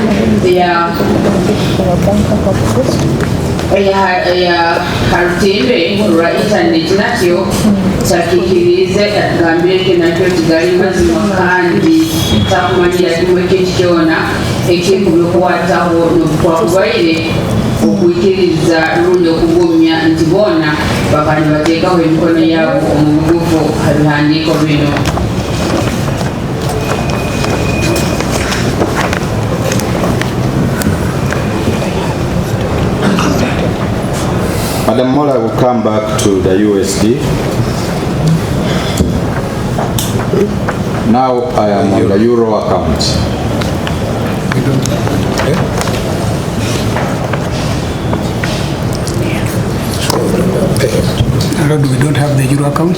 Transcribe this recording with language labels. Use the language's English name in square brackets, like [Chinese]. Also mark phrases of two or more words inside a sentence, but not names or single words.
[Nyoro] ya harutimbe lwa intaneti nakyo kyakikirize atugambireko nakyo tigali mazima kandi takumanyira kimu ekintu kyona ekikubye okukwataho nokukwakubaire okwikiriza lundi okugumya nti boona bakani bateekaho emikono yaabo omubugufu habihandiiko bino. [English] Madam Mola will come back to the USD. Now I am on the Euro account. We don't have the Euro account.